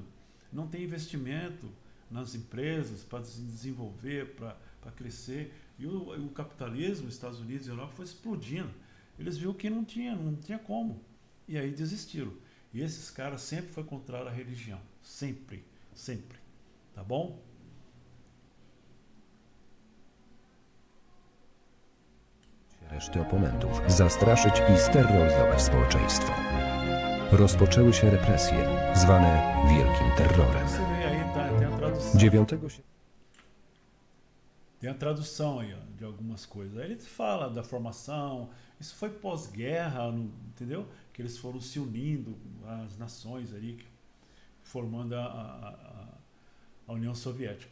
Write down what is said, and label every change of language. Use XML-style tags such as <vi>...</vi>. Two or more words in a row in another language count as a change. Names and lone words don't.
<pt>Não tem investimento nas empresas para se desenvolver, para crescer. E o capitalismo, Estados Unidos e Europa, foi explodindo. Eles viram que não tinha como. E aí desistiram. E esses caras sempre foram contra a religião. Sempre, sempre. Tá bom?</pt> <pl>Reszty oponentów zastraszyć i steroryzować społeczeństwo. Rozpoczęły się represje, zwane Wielkim Terrorem. 9</pl> <pt>Tem a tradução aí, ó, de algumas coisas. Aí ele fala da formação, isso foi pós-guerra, entendeu? Que eles foram se unindo, as nações ali, formando a União Soviética.</pt>